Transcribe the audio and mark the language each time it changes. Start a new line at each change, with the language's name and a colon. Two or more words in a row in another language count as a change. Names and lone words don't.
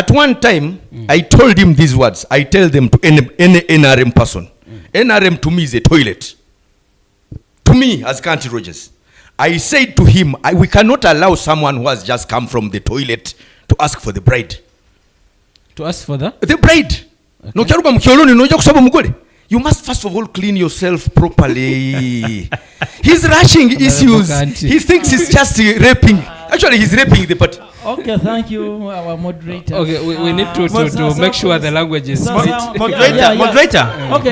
English: At one time, I told him these words. I tell them to any NRM person. NRM to me is a toilet. To me, as County Rogers. I said to him, we cannot allow someone who has just come from the toilet to ask for the bride. To ask for the? The bride.
Nyankole: No kyaruka mkyoloni noja kusaba mugole.
English: You must first of all clean yourself properly. He's rushing issues. Kanti. He thinks he's just raping. Actually, he's raping the party. Okay, thank you, our moderator. Okay, we need to Sir, make sure the language is Sir, split. sir, Moderator, Yeah, yeah. moderator, Okay.